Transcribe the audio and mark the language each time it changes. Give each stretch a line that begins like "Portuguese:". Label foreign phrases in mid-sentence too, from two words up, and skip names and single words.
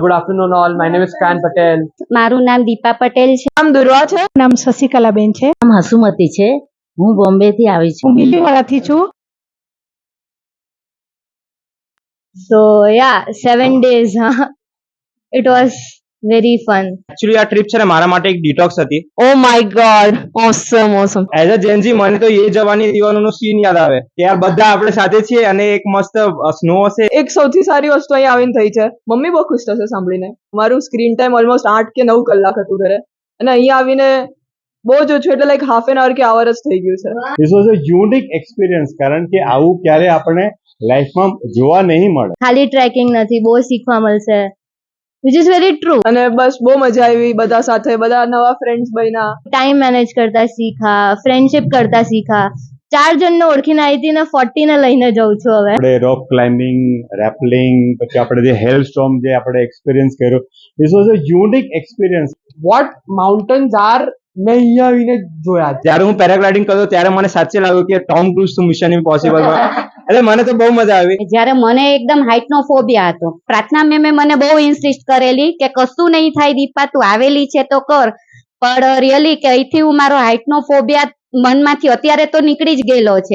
English: Good afternoon all. My name is Kan Patel.
Gujarati: મારું નામ દીપા પટેલ છે. નામ દુર્વા છે. નામ શશિકલાબેન છે. નામ હસુમતી છે. હું બોમ્બે થી આવી છું. હું બીલીવાળાથી છું.
English: So yeah, 7 days. It was very fun.
Gujarati: एक्चुअली આ ટ્રીપ છે ને મારા માટે એક ડિટોક્સ હતી.
English: Oh my God, awesome. as a GenZ
Gujarati: મને તો એ જવાની દીવાનોનો સીન યાદ આવે કે યાર બધા આપણે સાથે છીએ અને એક મસ્ત સ્નો હશે. એક સૌથી સારી વસ્તુ અહીં આવીને થઈ છે. મમ્મી બહુ ખુશ થશે સાંભળીને. મારું સ્ક્રીન ટાઈમ ઓલમોસ્ટ 8 કે 9 કલાક હતું ઘરે, અને અહીંયા આવીને બહુ જ ઓછું, એટલે
English: like half an hour
Gujarati: કે આવર જ થઈ ગયું છે.
English: This was a unique experience,
Gujarati: કારણ કે આવું ક્યારે આપણે લાઈફમાં જોવા નહીં મળે. ખાલી ટ્રેકિંગ નથી, બહુ શીખવા મળશે,
English: which is very true.
Gujarati: અને બસ બહુ મજા આવી બધા સાથે, બધા નવા ફ્રેન્ડ્સ બન્યા. ટાઈમ મેનેજ કરતા શીખા, ફ્રેન્ડશિપ કરતા શીખા. 4 જણને ઓળખીને આવી હતી ને 40 ને લઈને જઉં છું હવે. આપણે
English: rock climbing,
Gujarati: રેપલિંગ, પછી આપણે જે
English: hail storm
Gujarati: જે આપણે એક્સપિરિયન્સ કર્યો,
English: this was a unique experience. What mountains are
Gujarati: મેં અહીંયા આવીને જોયા. જ્યારે હું પેરાગ્લાઇડિંગ કરતો ત્યારે મને સાચે લાગ્યું કે ટોમ ક્રૂઝ તો મિશન ઇમ્પોસિબલ માં, એટલે મને તો બહુ મજા આવી. જ્યારે મને એકદમ હાઇટ નો ફોબિયા હતો, પ્રાર્થના મેમે મને બહુ ઇન્સિસ્ટ કરેલી કે કશું નહીં થાય દીપા, તું આવેલી છે તો કર. પણ રિયલી કે અહીંથી હું મારો હાઇટ નો ફોબિયા મનમાંથી અત્યારે તો નીકળી જ ગયેલો છે.